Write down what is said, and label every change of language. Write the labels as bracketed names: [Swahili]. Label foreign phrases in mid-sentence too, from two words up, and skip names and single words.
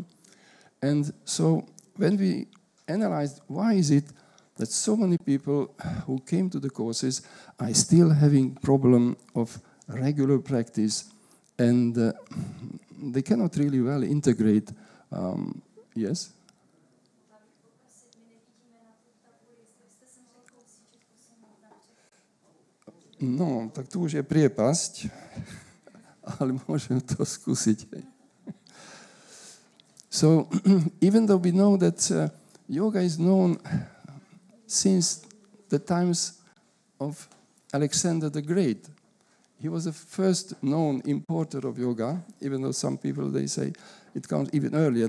[English] And so when we analyzed why is it that so many people who came to the courses are still having problem of regular practice, and they cannot really well integrate. Yes? [Slovak] No, tak tu už je priepasť, ale môžem to skúsiť. [English] So, even though we know that yoga is known since the times of Alexander the Great, he was the first known importer of yoga, even though some people, they say it comes even earlier.